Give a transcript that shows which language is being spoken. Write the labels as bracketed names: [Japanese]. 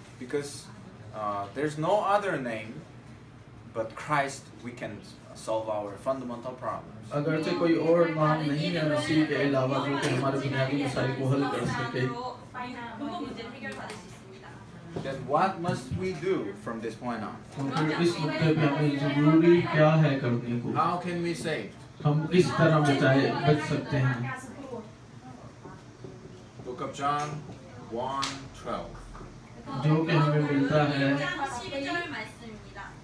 [English] Because there's no other name but Christ we can solve our fundamental problems. [Hindi] अगरचे कोई और नाम नहीं है मसीह के अलावा जो कि हमारे बुनियादी मसाइल को हल कर सके। [Korean] 그거 문제를 해결받을 수 있습니다. [English] Then what must we do from this point on? [Hindi] तो फिर इस नुक्ते पे हमें जरूरी क्या है करने को? [English] How can we save? [Hindi] हम किस तरह बच सकते हैं? [English] Book of John 1:12. [Hindi] जो कि हमें मिलता है [Korean] 12절 말씀입니다.